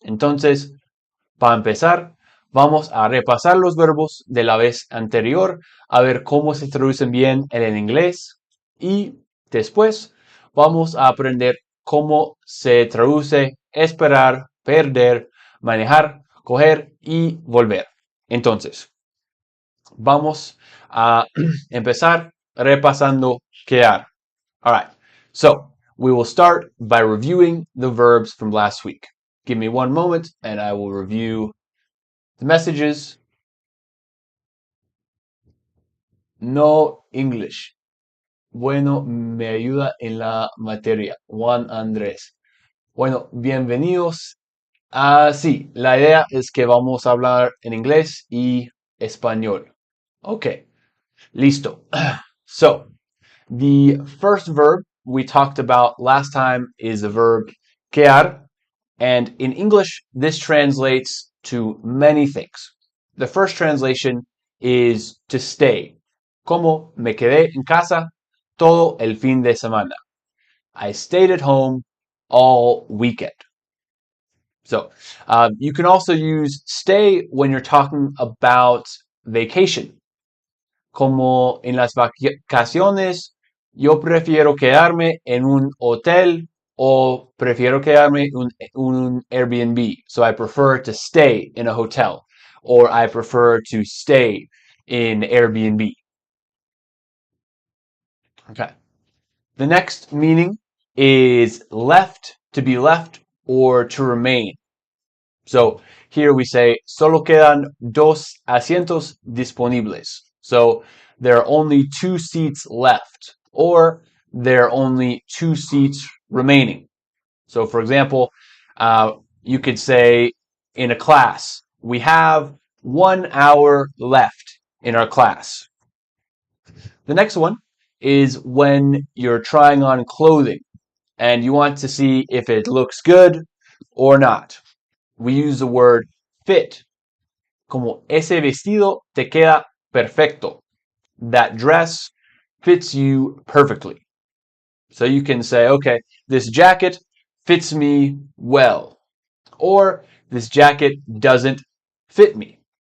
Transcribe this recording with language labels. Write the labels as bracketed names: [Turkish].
[Spanish] Entonces, para empezar, vamos a repasar los verbos de la vez anterior, a ver cómo se traducen bien en el inglés y después vamos a aprender cómo se traduce esperar, perder, manejar, coger y volver. Entonces, vamos a empezar repasando quedar. [English] All right, so we will start by reviewing the verbs from last week. Give me one moment and I will review the messages. No English. [Spanish] Bueno, me ayuda en la materia. Juan Andrés. Bueno, bienvenidos. Sí, la idea es que vamos a hablar en inglés y español. [English] Okay, [Spanish] listo. [English] So, the first verb we talked about last time is the verb quedar. And in English, this translates to many things. The first translation is to stay. [Spanish] Como me quedé en casa todo el fin de semana. [English] I stayed at home all weekend. So you can also use stay when you're talking about vacation. [Spanish] Como en las vacaciones, yo prefiero quedarme en un hotel o prefiero quedarme en un Airbnb. [English] So I prefer to stay in a hotel or I prefer to stay in Airbnb. Okay. The next meaning is left, to be left, or to remain. So here we say, [Spanish] solo quedan dos asientos disponibles. [English] So there are only 2 seats left, or there are only 2 seats remaining. So for example, you could say in a class, we have 1 hour left in our class. The next one is when you're trying on clothing and you want to see if it looks good or not. We use the word fit. [Spanish] Como ese vestido te queda perfecto. [English] That dress fits you perfectly. So you can say, okay, this jacket fits me well. Or this jacket doesn't fit me.